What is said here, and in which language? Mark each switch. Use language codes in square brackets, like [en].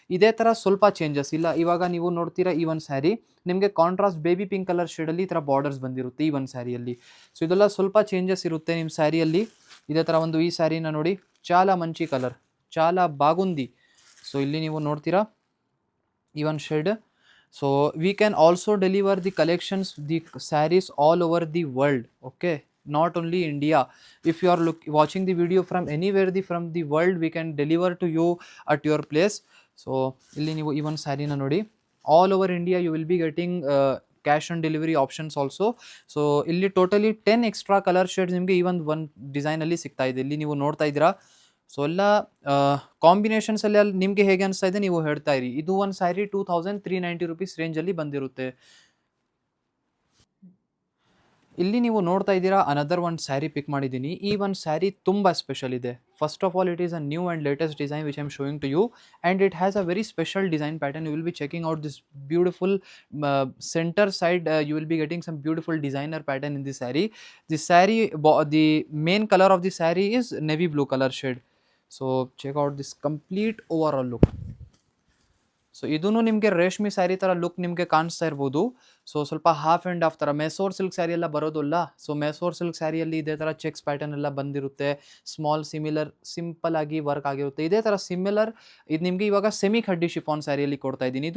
[kn] ಇದೇ ಥರ ಸ್ವಲ್ಪ ಚೇಂಜಸ್ ಇಲ್ಲ. ಇವಾಗ ನೀವು ನೋಡ್ತೀರಾ ಈ ಒಂದು ಸ್ಯಾರಿ ನಿಮಗೆ ಕಾಂಟ್ರಾಸ್ಟ್ ಬೇಬಿ ಪಿಂಕ್ ಕಲರ್ ಶೇಡಲ್ಲಿ ಈ ಥರ ಬಾರ್ಡರ್ಸ್ ಬಂದಿರುತ್ತೆ ಈ ಒಂದು ಸ್ಯಾರಿಯಲ್ಲಿ. ಸೊ ಇದೆಲ್ಲ ಸ್ವಲ್ಪ ಚೇಂಜಸ್ ಇರುತ್ತೆ ನಿಮ್ಮ ಸ್ಯಾರಿಯಲ್ಲಿ. ಇದೇ ಥರ ಒಂದು ಈ ಸ್ಯಾರಿನ ನೋಡಿ, [te] ಚಾಲ ಮಂಚಿ ಕಲರ್, ಚಾಲ ಬಾಗುಂದಿ. [kn] ಸೊ ಇಲ್ಲಿ ನೀವು ನೋಡ್ತೀರಾ ಈ ಒಂದು shade. [en] So we can also deliver the collections, the sarees all over the world. Okay, not only India. If you are watching the video from anywhere from the world, we can deliver to you at your place. So [kn] ಇಲ್ಲಿ ನೀವು ಈ ಒಂದು ಸ್ಯಾರಿನ ನೋಡಿ, [en] All over India you will be getting cash on delivery options also. [kn] So ಇಲ್ಲಿ totally 10 extra colour shades ನಿಮಗೆ ಈ ಒಂದು ಡಿಸೈನಲ್ಲಿ ಸಿಗ್ತಾ ಇದೆ. ಇಲ್ಲಿ ನೀವು ನೋಡ್ತಾ ಇದ್ದೀರಾ. ಸೊ ಎಲ್ಲ ಕಾಂಬಿನೇಷನ್ಸ್ ಅಲ್ಲಿ ನಿಮಗೆ ಹೇಗೆ ಅನಿಸ್ತಾ ಇದೆ ನೀವು ಹೇಳ್ತಾ ಇರಿ. ಇದು ಒಂದು ಸ್ಯಾರಿ 2390 rupees ರೇಂಜಲ್ಲಿ ಬಂದಿರುತ್ತೆ. ಇಲ್ಲಿ ನೀವು ನೋಡ್ತಾ ಇದ್ದೀರಾ, ಅನದರ್ ಒಂದು ಸ್ಯಾರಿ ಪಿಕ್ ಮಾಡಿದ್ದೀನಿ. ಈ ಒಂದು ಸ್ಯಾರಿ ತುಂಬ ಸ್ಪೆಷಲ್ ಇದೆ. [en] First of all, it is a new and latest design which I am showing to you, and it has a very special design pattern. You will be checking out this beautiful centre side. You will be getting some beautiful designer pattern in the sari. The sari, the main colour of the sari is navy blue color shade. So check out this complete overall look. [kn] So ಇದೂ ನಿಮಗೆ ರೇಷ್ಮೆ ಸ್ಯಾರಿ ಥರ look ನಿಮಗೆ ಕಾಣಿಸ್ತಾ ಇರ್ಬೋದು. So ಸ್ವಲ್ಪ half and half ಥರ Mysore silk sari ಎಲ್ಲ ಬರೋದಿಲ್ಲ. ಸೊ ಮೆಸೋರ್ ಸಿಲ್ಕ್ ಸ್ಯಾರಿಯಲ್ಲಿ ಇದೇ ಥರ ಚೆಕ್ಸ್ ಪ್ಯಾಟರ್ನ್ ಎಲ್ಲ ಬಂದಿರುತ್ತೆ. ಸ್ಮಾಲ್ ಸಿಂಪಲ್ ಆಗಿ ವರ್ಕ್ ಆಗಿರುತ್ತೆ. ಇದೇ ಥರ ಸಿಮಿಲರ್ ಇದು ನಿಮಗೆ ಇವಾಗ ಸೆಮಿ ಖಡ್ಡಿ ಶಿಫಾನ್ ಸ್ಯಾರಿಯಲ್ಲಿ ಕೊಡ್ತಾ ಇದ್ದೀನಿ.